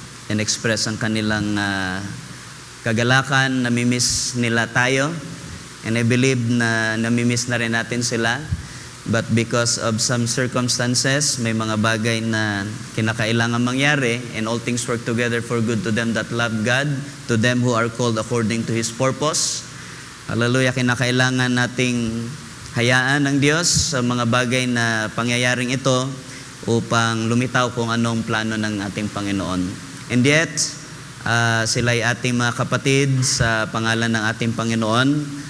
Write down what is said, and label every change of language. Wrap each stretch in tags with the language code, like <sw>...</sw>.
<tl>In-express ang kanilang kagalakan, namimiss nila tayo.</tl> <en>And I believe</en> <tl>na namimiss na rin natin sila.</tl> <en>But because of some circumstances,</en> <tl>may mga bagay na kinakailangan mangyari,</tl> <en>and all things work together for good to them that love God, to them who are called according to His purpose.</en> <tl>Hallelujah, kinakailangan nating hayaan ng Diyos sa mga bagay na pangyayaring ito upang lumitaw kung anong plano ng ating Panginoon. And yet, sila ay ating mga kapatid sa pangalan ng ating Panginoon.</tl>